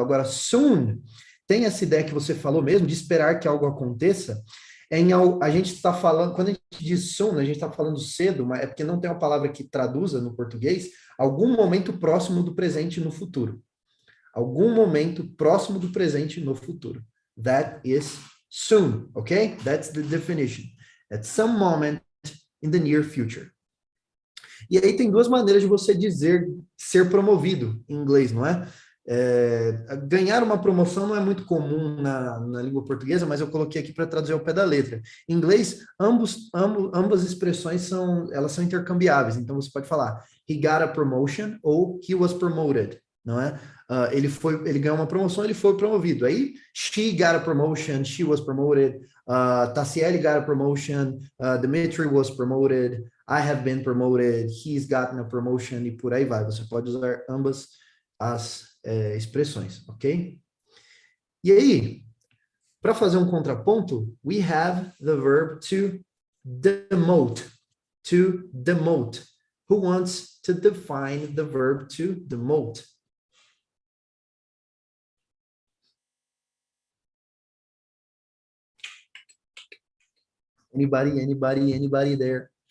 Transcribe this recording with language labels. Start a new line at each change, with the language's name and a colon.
Portuguese: Agora, soon, tem essa ideia que você falou mesmo, de esperar que algo aconteça. A gente está falando, quando a gente diz soon, a gente está falando cedo, mas é porque não tem uma palavra que traduza no português, algum momento próximo do presente no futuro. Algum momento próximo do presente no futuro.
English: That is soon, okay? That's the definition. At some moment in the near future.
Portuguese: E aí tem duas maneiras de você dizer ser promovido em inglês, não é? Ganhar uma promoção não é muito comum na língua portuguesa, mas eu coloquei aqui para traduzir ao pé da letra. Em inglês, ambas expressões são intercambiáveis. Então você pode falar
English: he got a promotion
Portuguese: ou
English: he was promoted,
Portuguese: não é? Ele ganhou uma promoção, ele foi promovido.
English: Aí she got a promotion, she was promoted. Tassiele got a promotion, Dimitri was promoted, I have been promoted, he's gotten a promotion,
Portuguese: e por aí vai. Você pode usar ambas as expressões, ok? E aí, para fazer um contraponto,
English: we have the verb to demote. To demote. Who wants to define the verb to demote? Anybody there?